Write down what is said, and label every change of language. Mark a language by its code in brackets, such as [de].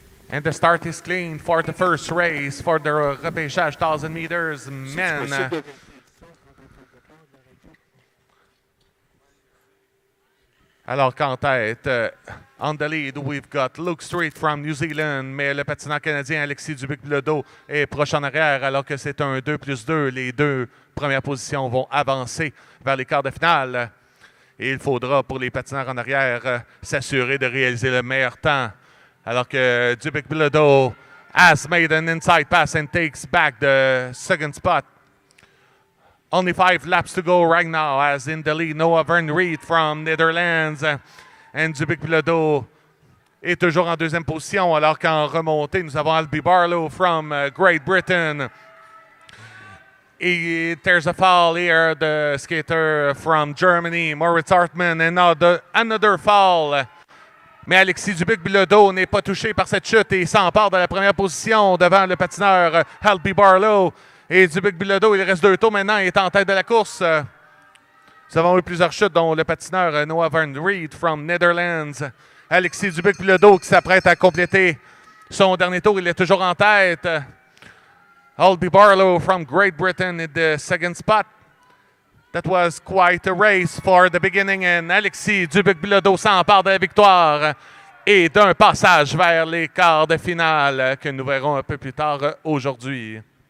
[en] And the start is clean for the first race for the Repechage 1000 meters men. [fr] Alors qu'en tête, [en] on the lead, we've got Luke Street from New Zealand, [fr] mais le patineur canadien Alexis Dubuc-Bilodeau est proche en arrière alors que c'est un 2+2. Les deux premières positions vont avancer vers les quarts de finale. Et il faudra pour les patineurs en arrière s'assurer de réaliser le meilleur temps. Alors que [en] Dubuc-Bilodeau has made an inside pass and takes back the second spot. Only 5 laps to go right now as in the lead Noah Van Reed from Netherlands. [fr] And Dubuc-Bilodeau est toujours en deuxième position alors qu'en remontée, nous avons Albie Barlow [en] from Great Britain. There's a fall here, the skater from Germany, Moritz Hartmann, and another fall. [fr] Mais Alexis Dubuc-Bilodeau n'est pas touché par cette chute et s'empare de la première position devant le patineur Albie Barlow. Et Dubuc-Bilodeau, il reste 2 tours maintenant, il est en tête de la course. Nous avons eu plusieurs chutes, dont le patineur Noah Van Reed [en] from Netherlands. [fr] Alexis Dubuc-Bilodeau qui s'apprête à compléter son dernier tour, il est toujours en tête. [en] Albie Barlow from Great Britain in the second spot. That was quite a race for the beginning, and [fr] Alexis Dubuc-Bilodeau s'empare de la victoire et d'un passage vers les quarts de finale que nous verrons un peu plus tard aujourd'hui.